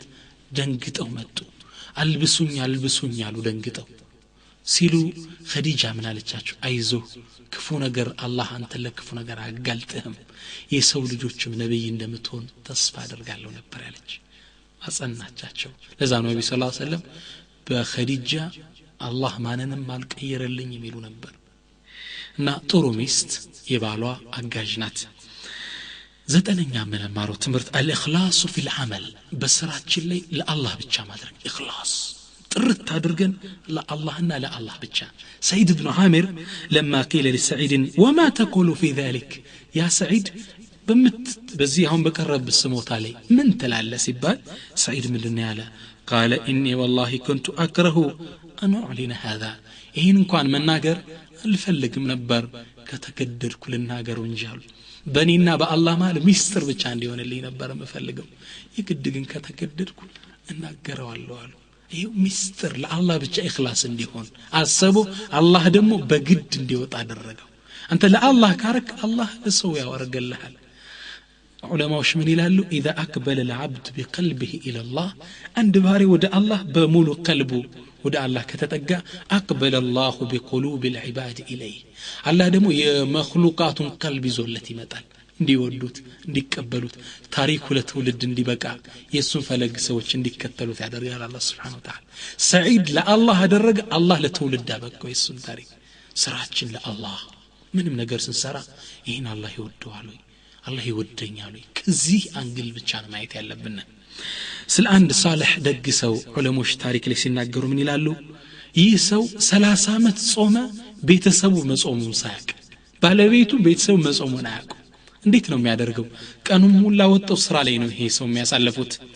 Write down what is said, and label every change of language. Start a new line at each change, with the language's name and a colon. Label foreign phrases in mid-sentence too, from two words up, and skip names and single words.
Amharic: ደንግጠው መጡ አልብሱኝ አሉ ደንግጠው ሲሉ ኸዲጃ ምን አለቻቸው አይዞ ክፉ ነገር አላህ አንተ ለክፉ ነገር አጋልጥህም የሰው ልጆችም ነብይ እንደምትሆን ተስፋ አደርጋለሁ ነበር ያለች አጸናቻቸው ለዛ ነው ነብዩ
Arabic: صلى الله عليه وسلم
Amharic: በኸዲጃ አላህ ማንንም አልቀየረልኝ የሚሉ ነበር እና ጥሩ ሚስት የባሏ አጋዥ ናት ዘጠነኛ ምንማረው ትምህርት
Arabic: الإخلاص في العمل
Amharic: በስራችን ላይ ለአላህ ብቻ ማድረግ ኢኽላስ ጥርት አድርገን ለአላህና ለአላህ ብቻ ሰዒድ ኢብኑ ዓሚር
Arabic: لما قيل لسعيد وما تقول في ذلك يا سعيد
Amharic: በዚህ አሁን በቀረብ ስሞታ ላይ ምን ትላለህ ሲባል ሰዒድ ምንድነው ያለ
Arabic: قال إني والله كنت أكره أن أعلن هذا
Amharic: ይሄን እንኳን መናገር አልፈልግም ነበር ከተገደድኩ ልናገረው እንጂ አሉ በእኔና በአላህ መሃል ሚስጥር ብቻ እንዲሆንልኝ ነበር የምፈልገው ይግድ ግን ከተገደድኩ እናገረዋለሁ አሉ ይሄው ሚስጥር ለአላህ ብቻ ኢኽላስ እንዲሆን አሰቡ አላህ ደግሞ በግድ እንዲወጣ አደረገው አንተ ለአላህ ካረክ አላህ ለሰው ያወርገልሃል ዑለማዎች ምን ይላሉ
Arabic: اذا اقبل العبد بقلبه الى الله عند باري
Amharic: ወደ አላህ በሙሉ ቀልቡ ወደ አላህ ከተጠጋ
Arabic: اقبل الله بقلوب العباد اليه
Amharic: አላህ ደግሞ የመخلوقاتን ቀልብ ይዞለት ይመጣል እንዲወዱት እንዲቀበሉት ታሪኩ ለትውልድ እንዲበቃ የሱን ፈለግ ሰዎች እንዲከተሉት ያደርጋል አላህ
Arabic: سبحانه وتعالى
Amharic: ሰዒድ ለአላህ አደረገ አላህ ለትውልድ አበቃው የሱን ታሪክ ስራችን ለአላህ ምንም ነገር ስንሰራ ይሄን አላህ ይወደዋል አላህ ይወደኛል ከዚህ አንግል ብቻ ነው ማየት ያለብን ስለ አንድ ሳልህ ደግ ሰው ዑለሞች ታሪክ ላይ ሲናገሩ ምን ይላሉ ይህ ሰው 30 አመት ጾመ ቤተሰቡ መጾሙን ሳያቅ ባለቤቱ ቤተሰቡ መጾሙን አያውቁ እንዴት ነው የሚያደርገው ቀኑን ሙሉ ወጣው ስራ ላይ ነው ይሄ ሰው የሚያሳልፉት